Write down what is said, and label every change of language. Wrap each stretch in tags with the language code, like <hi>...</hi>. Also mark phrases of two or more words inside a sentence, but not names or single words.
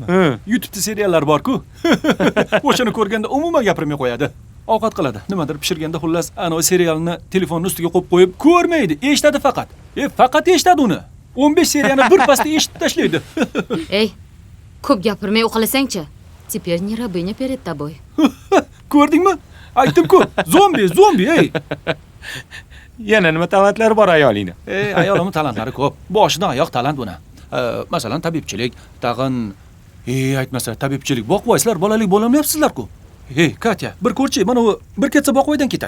<uz>YouTube'da seriallar bor-ku. O'shani ko'rganda umuman gapirmay qo'yadi. Ovqat qiladi. Nimadir pishirganda xullas, ana o serialni telefonning ustiga qo'yib qo'yib ko'rmaydi. Eshitadi faqat. Faqat eshitadi uni. 15 seriyani bir pasda eshitib tashlaydi. Ey, ko'p gapirmay o'qilasang-chi.</uz> <ru>Теперь не рабыня перед тобой.</ru> <uz>Ko'rdingmi? Aytdim-ku. Zombi, ey. Yana nima talentlari bor ayolingni? Ey, ayolimning talentlari ko'p. Boshidan oyoq talant buni. Masalan, tabibchilik, tag'in aytmasa, tabibchilik boqvoysizlar, bolalik bo'lolmayapsizlar-ku. Ey, Katya, bir ko'rchi, mana u bir ketsa boqvoydan ketadi.</uz>